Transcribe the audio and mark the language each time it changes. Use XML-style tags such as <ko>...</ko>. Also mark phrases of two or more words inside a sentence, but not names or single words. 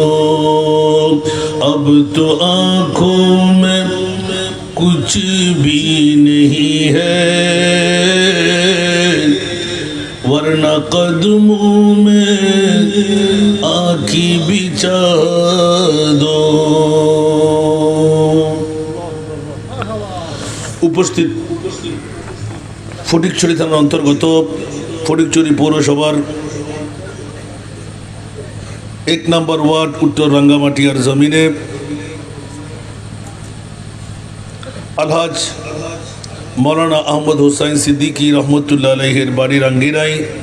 <ur>اب تو آنکھوں میں کچھ بھی نہیں ہے ورنہ قدموں میں آنکھی بچھا دو</ur> <bn>উপস্থিত ফটিকছড়ি থানার অন্তর্গত ফটিকছড়ি পৌরসভার 1 নম্বর ওয়ার্ড উত্তর রাঙ্গামাটিয়ার জমিনে আলহাজ মৌলানা আহমদ হোসাইন সিদ্দিকী রহমতুল্লাহ আলাইহির বাড়ির আঙ্গিনায়</bn>